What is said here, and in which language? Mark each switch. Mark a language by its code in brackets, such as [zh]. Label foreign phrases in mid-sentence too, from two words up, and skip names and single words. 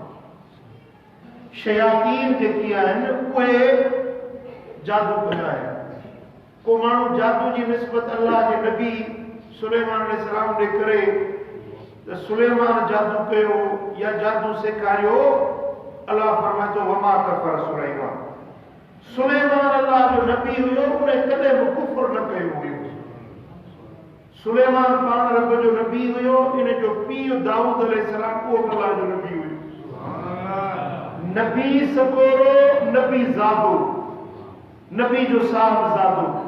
[sd] शयातीन जेकी आहिनि उहे जादू कंदा आहिनि। को माण्हू जादू जी निस्बत अल्लाह जे नबी सुलैमान अलैहिस्सलाम ॾे करे त सुलैमान जादू कयो या जादू सेखारियो। अल्लाह फरमाए थो, [ar] وما كفر سليمان, [sd] सुलैमान अल्लाह जो नबी हुयो, उन कॾहिं बि कुफ्र न कयो हुयो। सुलैमान पाण रब जो नबी हुयो। इन जो पीउ दाऊद अलैहिस्सलाम उहो अल्लाह जो नबी हुयो। नबी सगोरो, नबी ज़ादो, नबी जो साहिबज़ादो।